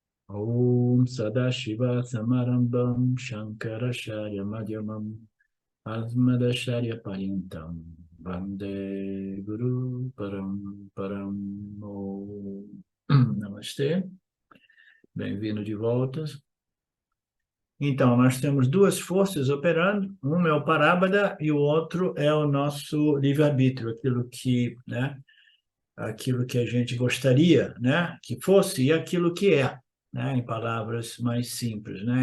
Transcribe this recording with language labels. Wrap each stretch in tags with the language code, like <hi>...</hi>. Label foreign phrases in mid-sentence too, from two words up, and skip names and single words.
<sa>ॐ सदाशिव समारम्भां शङ्कराचार्य मध्यमाम् अस्मदाचार्य पर्यन्तां वन्दे गुरु परम् परम् ॐ.</sa> <pt>Namastê, bem-vindo de volta. Então, nós temos duas forças operando, uma é o Parabhada e o outro é o nosso livre-arbítrio, aquilo que a gente gostaria, né, que fosse e aquilo que é, né, em palavras mais simples, né?</pt>